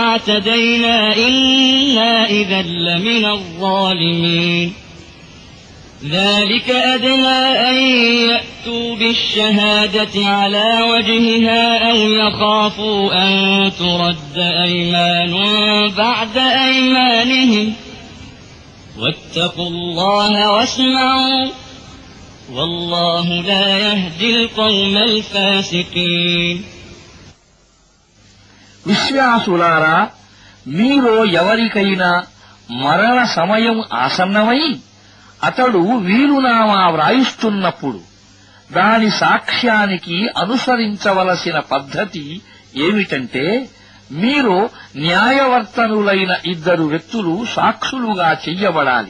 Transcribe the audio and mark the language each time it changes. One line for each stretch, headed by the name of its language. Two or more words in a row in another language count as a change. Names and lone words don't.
Arabic: اعتدينا إنا إذا لمن الظالمين ذلك أدنى أن يأتوا بالشهادة على وجهها أو يخافوا أن ترد أيمان بعد أيمانهم واتقوا الله واسمعوا والله لا يهدي القوم الفاسقين
Telugu: విశ్వాసులారా, మీలో ఎవరికైనా మరణ సమయం ఆసన్నమై అతడు వీలునామా వ్రాయిస్తున్నప్పుడు దాని సాక్ష్యానికి అనుసరించవలసిన పద్ధతి ఏమిటంటే, మీరు న్యాయవర్తనులైన ఇద్దరు వ్యక్తులు సాక్షులుగా చెయ్యబడాలి.